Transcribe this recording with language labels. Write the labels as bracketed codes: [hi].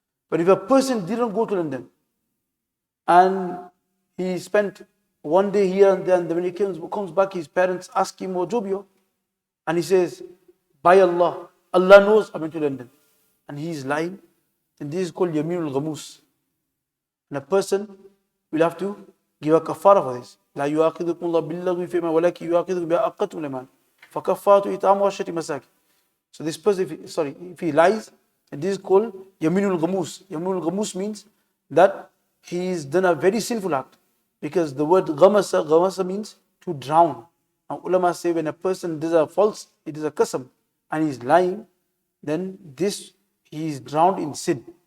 [en] But if a person didn't go to London and he spent one day here and there, and when he comes back, his parents ask him, Jobio, and he says, by Allah, Allah knows I went to London, and he is lying, then this is called Yaminul Ghamus. And a person will have to give a kafara for this. [ar] لا يؤاخذكم الله باللغو فيما ولكن يؤاخذكم بما عقدتم الأيمان فكفارة إطعام 10 مساكين. [en] So this person, if he lies, And this is called Yaminul Ghamus. Yaminul Ghamus means that he's done a very sinful act. Because the word Ghamasa means to drown. Now ulama say when a person does a false, it is a qasam, and he's lying, then this he is drowned in sin.